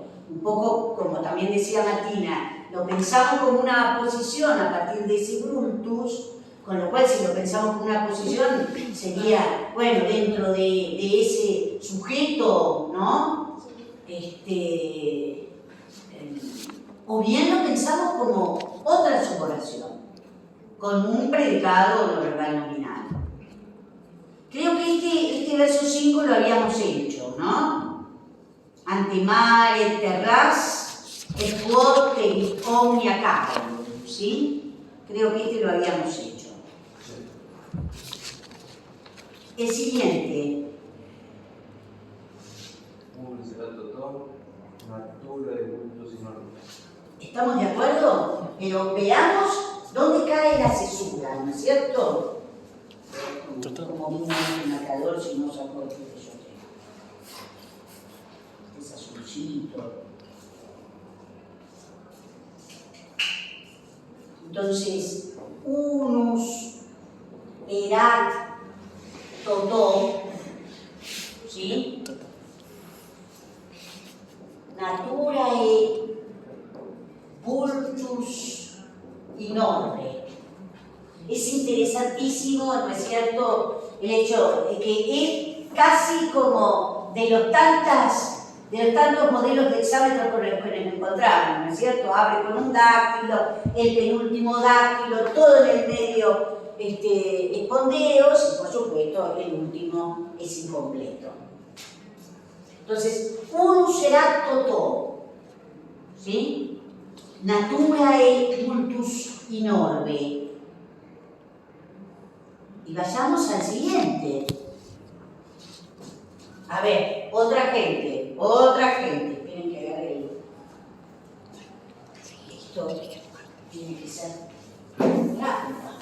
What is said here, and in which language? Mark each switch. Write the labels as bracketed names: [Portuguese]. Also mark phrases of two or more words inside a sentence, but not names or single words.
[Spanish] Un poco, como también decía Martina, lo pensamos como una posición a partir de ese Brutus, con lo cual si lo pensamos como una posición sería, bueno, dentro de ese sujeto, ¿no? O bien lo pensamos como otra suboración, con un predicado no verbal nominal. Creo que este verso 5 lo habíamos hecho, ¿no? [Latin] Ante mare terras et quod te omnia capum, [Spanish] ¿sí? Creo que lo habíamos hecho. El siguiente. ¿Estamos de acuerdo? Pero veamos dónde cae la cesura, ¿no es cierto? Como un marcador, si no saco el que yo tengo. Es azulcito. Entonces, [Latin] unus erat toto, ¿sí? Naturae vultus in orbe. [Spanish] Es interesantísimo, ¿no es cierto?, el hecho de que es casi como de los tantos modelos de hexámetro con los que nos encontramos, ¿no es cierto? Abre con un dáctilo, el penúltimo dáctilo, todo en el medio espondeos y por supuesto el último es incompleto. Entonces, [Latin] unus erat toto, ¿sí? Naturae vultus in orbe. [Spanish] Y vayamos al siguiente. A ver, otra gente. Esperen que agarre esto. Tiene que ser rápido.